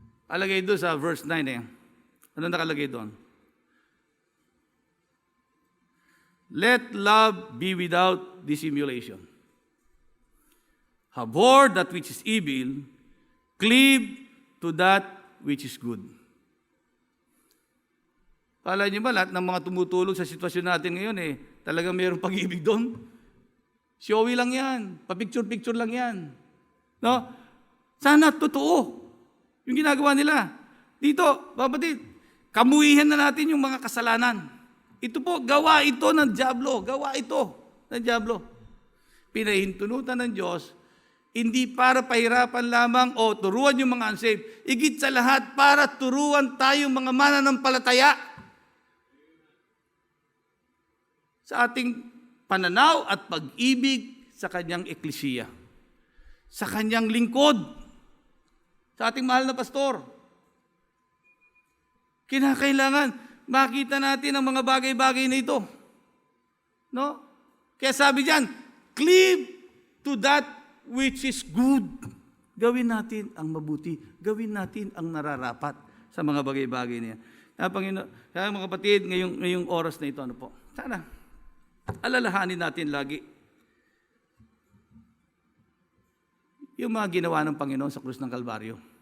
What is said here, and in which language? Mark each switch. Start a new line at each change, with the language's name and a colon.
Filipino: Alagay doon sa verse 9 Ano nakalagay doon?
English: Let love be without dissimulation. Abhor that which is evil, cleave to that which is good.
Filipino: Kala niyo ba lahat ng mga tumutulong sa sitwasyon natin ngayon talagang mayroong pag-ibig doon? Showy lang yan. Pa-picture-picture lang yan. No? Sana totoo yung ginagawa nila. Dito, kapatid, kamuhihan na natin yung mga kasalanan. Ito po, gawa ito ng dyablo. Gawa ito ng dyablo. Pinahintunutan ng Diyos, hindi para pahirapan lamang o turuan yung mga unsaved. Higit sa lahat, para turuan tayong mga mananampalataya sa ating pananaw at pag-ibig sa kanyang eklesiya, sa kanyang lingkod, sa ating mahal na pastor. Kinakailangan makita natin ang mga bagay-bagay na ito. No? Kaya sabi diyan,
English: cleave to that which is good.
Filipino: Gawin natin ang mabuti. Gawin natin ang nararapat sa mga bagay-bagay niya. Kaya mga kapatid, ngayong oras na ito, sana, alalahanin natin lagi yung mga ginawa ng Panginoon sa krus ng Kalbaryo.